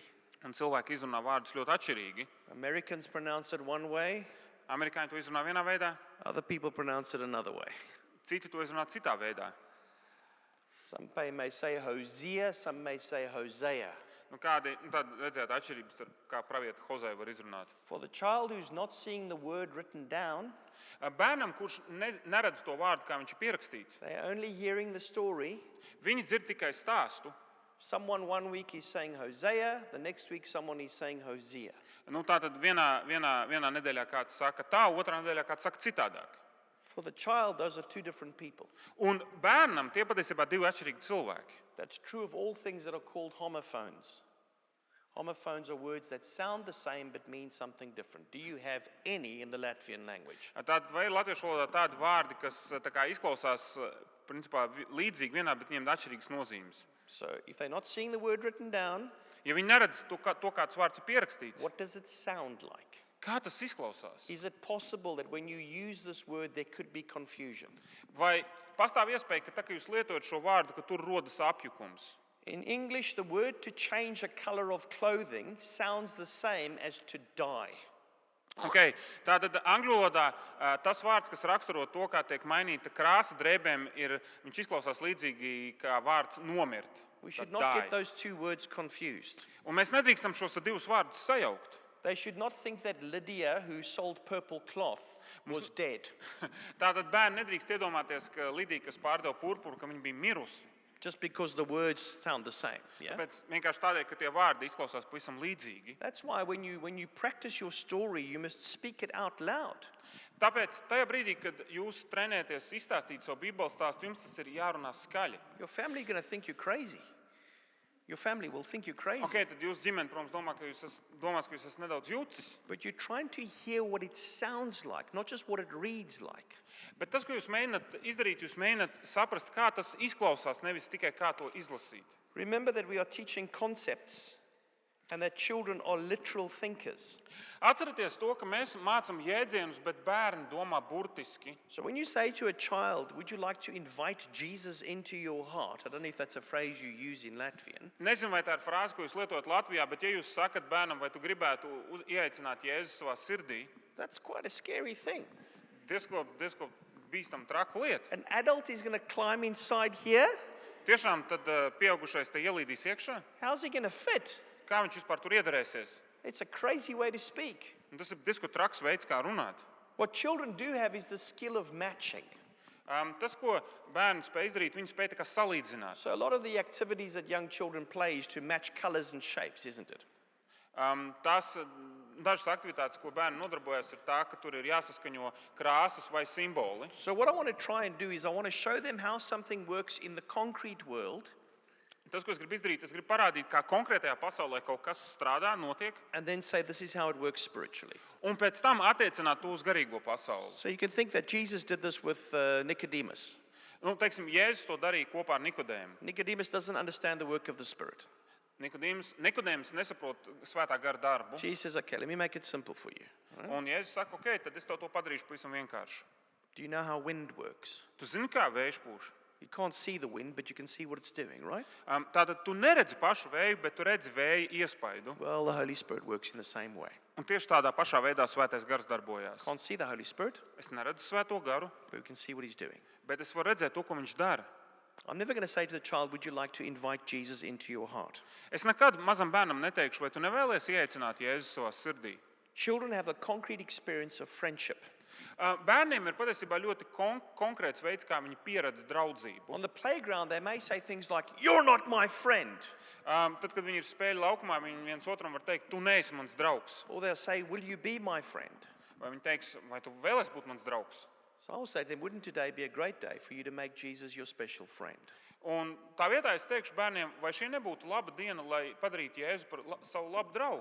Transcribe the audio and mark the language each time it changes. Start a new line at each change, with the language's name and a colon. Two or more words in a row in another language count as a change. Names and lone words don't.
Latvian: Un cilvēki izrunā vārdus ļoti atšķirīgi.
English: Americans pronounce it one way,
Latvian: Amerikāņi to izrunā vienā veidā,
English: other people pronounce it another way.
Latvian: citi to izrunā citā veidā.
English: Some may say Hosea, some may say Hosea.
Latvian: Tad redzēt atšķirības, starp kā pravieta Hozea var izrunāt.
English: For the child who's not seeing the word written down,
Latvian: Bērnam, kurš neredz to vārdu, kā viņš ir pierakstīts,
English: they are only hearing the story.
Latvian: viņi dzird tikai stāstu.
English: Someone one week is saying Hosea, the next week someone is saying Hosea.
Latvian: Tātad vienā nedēļā kāds saka tā, otrā nedēļā kāds saka citādāk.
English: For the child, those are 2 different people.
Latvian: Un bērnam tie patiesībā 2 atšķirīgi cilvēki.
English: That's true of all things that are called homophones. Homophones are words that sound the same but mean something different. Do you have any in the Latvian language?
Latvian: Tātad vai ir latviešu valodā tādi vārdi, kas tā kā izklausās principā līdzīgi vienā, bet viņiem ir atšķirīgas nozīmes?
English: So if they're not seeing the word written down,
Latvian: Ja viņi neredz to, kāds vārds ir pierakstīts,
English: what does it sound like?
Latvian: kā tas izklausās?
English: Is it possible that when you use this word there could be confusion?
Latvian: Vai pastāv iespēja, ka tā, ka jūs lietojat šo vārdu, ka tur rodas apjukums?
English: In English, the word to change a color of clothing sounds the same as to die. Okay.
Latvian: Tātad angļu valodā tas vārds, kas raksturo to, kā tiek mainīta krāsa drēbēm, viņš izklausās līdzīgi kā vārds nomirt.
English: We should not get those 2 words confused.
Latvian: Un mēs nedrīkstam šos 2 vārdus sajaukt.
English: They should not think that Lydia, who sold purple cloth, was dead.
Latvian: Tātad bērni nedrīkst iedomāties, ka Lidija, kas pārdeva purpuru, ka viņa bija mirusi.
English: Just because the words sound the same. Yeah?
Latvian: Tāpēc vienkārši tādēļ, ka tie vārdi izklausās pavisam līdzīgi.
English: That's why when you practice your story, you must speak it out loud.
Latvian: Tāpēc tajā brīdī, kad jūs trenēties izstāstīt savu Bībeles stāstu, jums tas ir jārunā skaļi.
English: Your family going to think you're crazy. Your family will think you're crazy.
Latvian: Okay, tad jūs ģimene, protams, domās, ka jūs esat nedaudz jucis.
English: But you're trying to hear what it sounds like, not just what it reads like.
Latvian: Bet tas, ko jūs mēģināt izdarīt, jūs mēģināt saprast, kā tas izklausās, nevis tikai kā to izlasīt.
English: Remember that we are teaching concepts and that children are literal thinkers.
Latvian: Atcerieties to, ka mēs mācām jēdzienus, bet bērni domā burtiski.
English: So when you say to a child, would you like to invite Jesus into your heart? I don't know if that's a phrase you use in Latvian.
Latvian: Nezinu, vai tā ir frāze, ko jūs lietojat Latvijā, bet ja jūs sakat bērnam, vai tu gribētu ieaicināt Jēzu savā sirdī,
English: That's quite a scary thing.
Latvian: diezko bīstam traka lieta.
English: An adult is going to climb inside here.
Latvian: Tiešām tad pieaugušais te ielīdīs iekšā?
English: How's he going to fit?
Latvian: Kā viņš vispār tur iedarēsies?
English: It's a crazy way to speak.
Latvian: Un tas ir diezko traks veids, kā runāt.
English: What children do have is the skill of matching.
Latvian: Tas, ko bērni spēj izdarīt, viņi spēj tā kā salīdzināt.
English: So a lot of the activities that young children play is to match colors and shapes, isn't it?
Latvian: Tas dažas aktivitātes, ko bērni nodarbojas, ir tā, ka tur ir jāsaskaņo krāsas vai simboli.
English: So, what I want to try and do is I want to show them how something works in the concrete world,
Latvian: Tas, ko es gribu izdarīt, es gribu parādīt, kā konkrētajā pasaulē kaut kas strādā, notiek,
English: and then say this is how it works spiritually.
Latvian: un pēc tam attiecināt to uz garīgo pasauli.
English: So, you can think that Jesus did this with Nicodemus.
Latvian: Nu, teiksim, Jēzus to darīja kopā ar Nikodēmu.
English: Nicodemus doesn't understand the work of the Spirit.
Latvian: Nikodēms nesaprot svētā gara darbu,
English: Jesus says, okay, let me make it simple for you.
Latvian: un Jēzus saka, ok, tad es tev to padarīšu pavisam vienkārši.
English: Do you know how wind works?
Latvian: Tu zini, kā vējš pūš?
English: You can't see the wind, but you can see what it's doing, right?
Latvian: Tātad tu neredzi pašu vēju, bet tu redzi vēja iespaidu.
English: Well, the Holy Spirit works in the same way.
Latvian: Un tieši tādā pašā veidā svētais gars darbojās.
English: Can't see the Holy Spirit,
Latvian: Es neredzu svēto garu,
English: but we can see what he's doing.
Latvian: bet es varu redzēt to, ko viņš dara.
English: I'm never going to say to the child, would you like to invite Jesus into your heart?
Latvian: Es nekad mazam bērnam neteikšu, vai tu nevēlies ieaicināt Jēzu savā sirdī.
English: Children have a concrete experience of friendship.
Latvian: Bērniem ir patiesībā ļoti konkrēts veids, kā viņi pieredz draudzību.
English: On the playground, they may say things like, you're not my friend.
Latvian: Tad, kad viņi ir spēļu laukumā, viņi viens otram var teikt, tu neesi mans draugs.
English: Or they'll say, will you be my friend?
Latvian: Vai viņi teiks, vai tu vēlies būt mans draugs?
English: So I'll say to them, wouldn't today be a great day for you to make Jesus your special friend?
Latvian: Un tā vietā es teikšu bērniem, vai šī nebūtu laba diena, lai padarītu Jēzu par savu labu draugu.